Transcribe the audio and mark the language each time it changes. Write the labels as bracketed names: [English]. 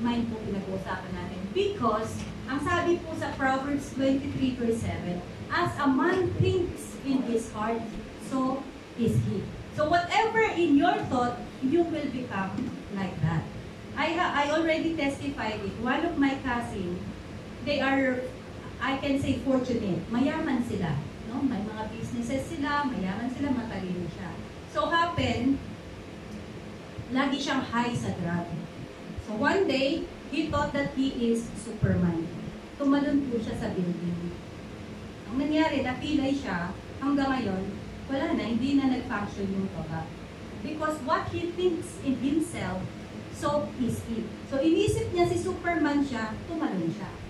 [Filipino] Mind po pinag-uusapan natin. [English] Because, [Filipino] ang sabi po sa [English] Proverbs 23 verse 7, as a man thinks in his heart, so is he. So whatever in your thought, you will become like that. I already testified it. One of my cousin, they are, I can say, fortunate. [Filipino] Mayaman sila. No? May mga businesses sila, mayaman sila, matalino siya. So happen, lagi siyang high sa drug. [English] So one day, he thought that he is Superman. [Filipino] Tumalon po siya sa building. Ang nangyari, napilay siya, hanggang ngayon, wala na, hindi na nag-function yung toga. [English] Because what he thinks in himself, so is he. [Filipino] So inisip niya si Superman siya, tumalon siya.